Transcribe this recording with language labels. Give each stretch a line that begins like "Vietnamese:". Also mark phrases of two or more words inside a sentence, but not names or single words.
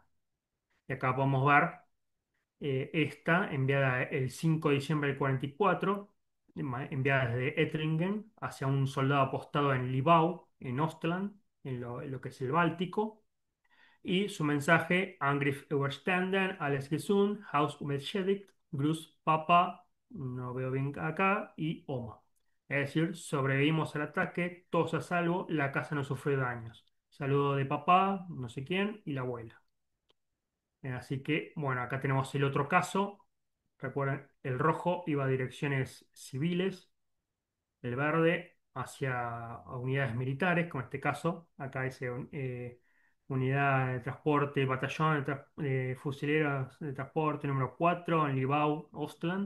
Spanish: Y acá podemos ver esta enviada el 5 de diciembre del 44, enviada desde Ettlingen hacia un soldado apostado en Libau, en Ostland, en lo que es el Báltico. Y su mensaje:
German: Angriff überstanden, alles gesund, Haus unbeschädigt, Gruß Papa,
Spanish: no veo bien acá, y
German: Oma.
Spanish: Es decir, sobrevivimos al ataque, todos a salvo, la casa no sufrió daños. Saludo de papá, no sé quién, y la abuela. Así que, bueno, acá tenemos el otro caso. Recuerden, el rojo iba a direcciones civiles, el verde hacia a unidades militares, como en este caso, acá dice unidad de transporte, batallón de fusileros de transporte número 4 en Libau, Ostland.